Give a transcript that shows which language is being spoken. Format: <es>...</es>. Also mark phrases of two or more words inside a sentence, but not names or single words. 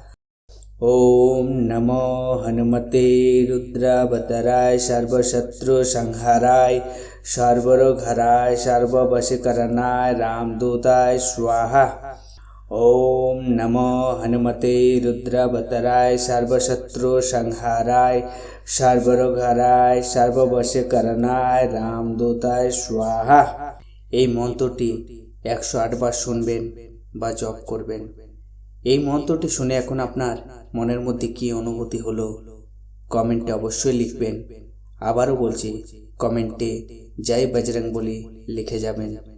<sa>ওম নমো হনুমতে রুদ্রবতরায় সর্বশত্রু সংহারায় সর্বরোগ হরায় সর্ববশীকরণায় রামদূতায় স্বাহা। ওম নমো হনুমতে রুদ্রবতরায় সর্বশত্রু সংহারায় সর্বরোগ হরায় সর্ববশীকরণায় রামদূতায় স্বাহা।</sa> <bn>এই মন্ত্রটি 108 বার শুনবেন বা জপ করবেন। এই মন্ত্রটি শুনে এখন আপনার মনের মধ্যে কি অনুভূতি হলো কমেন্টে অবশ্যই লিখবেন। আবারও বলছি, কমেন্টে জয় বজরংবলী লিখে যাবেন।</bn>